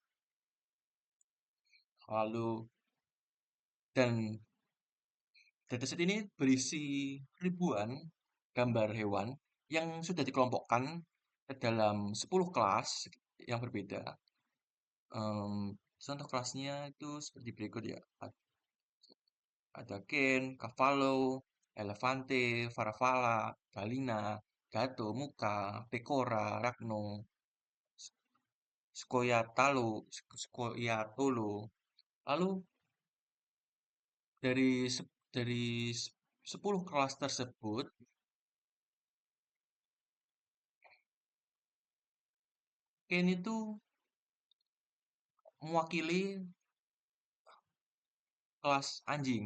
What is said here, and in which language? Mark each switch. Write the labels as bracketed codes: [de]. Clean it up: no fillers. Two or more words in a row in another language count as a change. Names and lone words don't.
[id] Lalu dan dataset ini berisi ribuan gambar hewan yang sudah dikelompokkan ke dalam 10 kelas yang berbeda. Em, Contoh kelasnya itu seperti berikut ya. Ada [it] Ken, Cavallo, Elefante, Farfalla, Galina, Gato, Muka, Pecora, Ragno, Scoia'tauro. [id] Lalu dari 10 kelas tersebut, Ken itu mewakili kelas anjing.